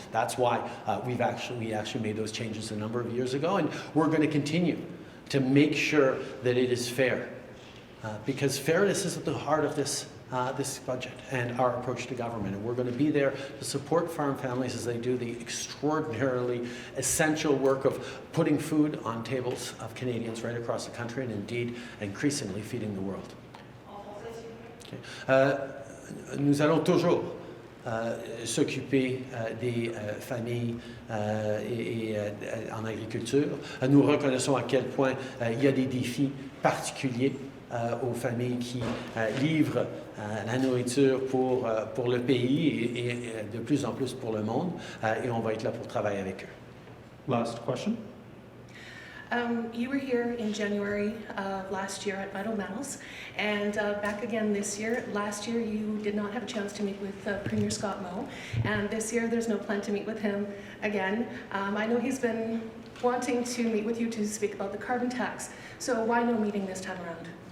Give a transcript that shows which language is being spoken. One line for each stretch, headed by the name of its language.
English: That's why we actually made those changes a number of years ago, and we're going to continue to make sure that it is fair, because fairness is at the heart of this budget and our approach to government, and we're going to be there to support farm families as they do the extraordinarily essential work of putting food on tables of Canadians right across the country, and indeed increasingly feeding the world. Okay.
French: Nous allons toujours s'occuper des familles en agriculture. Nous reconnaissons à quel point il y a des défis particuliers aux familles qui livrent la nourriture pour le pays et de plus en plus pour le monde, et on va être là pour travailler avec eux.
English: Last question. You were here in January of last year at Vital Metals, and back again this year. Last year you did not have a chance to meet with Premier Scott Moe, and this year there's no plan to meet with him again. I know he's been wanting to meet with you to speak about the carbon tax, so why no meeting this time around?